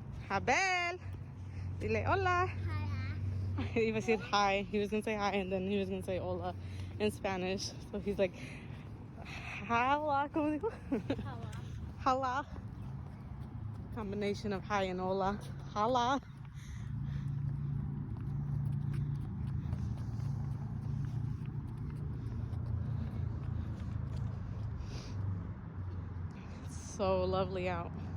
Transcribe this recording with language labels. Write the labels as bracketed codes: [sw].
[es] Abel, dile hola. [en] He even said hi. He was gonna say hi, and then he was gonna say hola in Spanish. So he's like, hola, [es] ¿cómo dijo? Hola. [en] Combination of hi and hola. Hola. So lovely out.